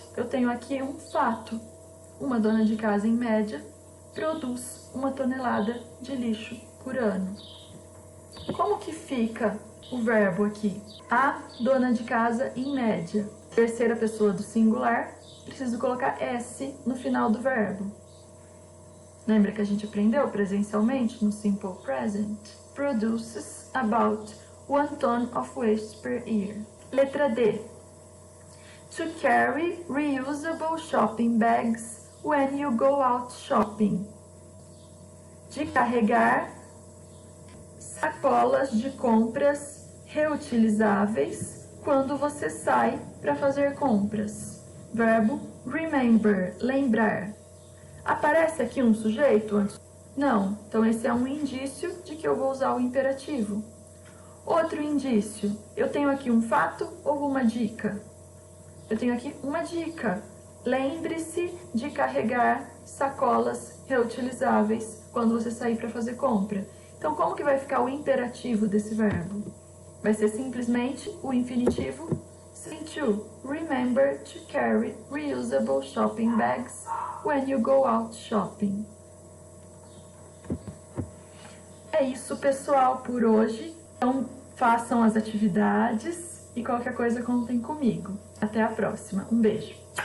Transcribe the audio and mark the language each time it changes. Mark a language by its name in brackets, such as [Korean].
[Portuguese] Eu tenho aqui um fato. Uma dona de casa, em média, produz 1 tonelada de lixo por ano. Como que fica o verbo aqui? A dona de casa, em média. Terceira pessoa do singular, preciso colocar S no final do verbo. Lembra que a gente aprendeu presencialmente no Simple Present? [English] Produces about 1 ton of waste per year. [Portuguese] Letra D. [English] To carry reusable shopping bags when you go out shopping. [Portuguese] De carregar sacolas de compras reutilizáveis quando você sai para fazer compras. Verbo remember, lembrar. Aparece aqui um sujeito antes? Não, então esse é um indício de que eu vou usar o imperativo. Outro indício, eu tenho aqui um fato ou uma dica? Eu tenho aqui uma dica. Lembre-se de carregar sacolas reutilizáveis quando você sair para fazer compra. Então, como que vai ficar o imperativo desse verbo? Vai ser simplesmente o infinitivo say to. [English] Remember to carry reusable shopping bags when you go out shopping. [Portuguese] É isso, pessoal, por hoje. Então, façam as atividades e qualquer coisa contem comigo. Até a próxima. Um beijo.